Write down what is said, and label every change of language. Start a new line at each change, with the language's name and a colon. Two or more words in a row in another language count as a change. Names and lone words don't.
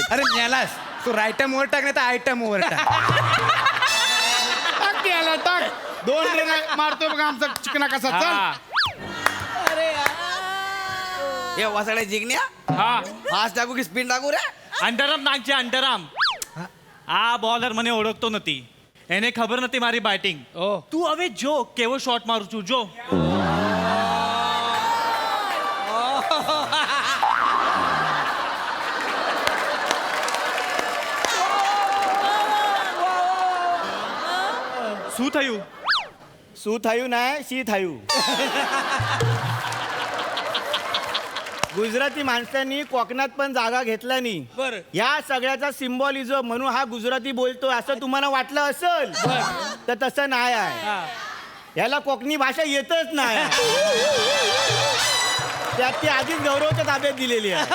Marathi: अरे मेलास तू रायटम ओव्हर टाक नाही तर आयटम ओव्हर टाक. टाक 2 रन मारतोय बघा आमचा चिकना कसा. चल हे वसाडा जिंकण्या फास्ट टाकू की स्पिन टाकू रे? अंडरआर्म नागचे अंडरआर्म.
Gujarati: આ બૉલર મને ઓળખતો નથી, એને ખબર નથી મારી બેટિંગ. તું હવે જો કેવો શોટ મારું છું જો. શું થયું? શું થયું नाही शी થયું.
Marathi: गुजराती माणसांनी कोकणात पण जागा घेतला नाही. या सगळ्याचा सिम्बॉलिझम म्हणून हा गुजराती बोलतोय असं तुम्हाला वाटलं असेल तर तसं नाही आहे. याला कोकणी भाषा येतच नाही. त्यात ती आधीच गौरवच्या ताब्यात दिलेली आहे.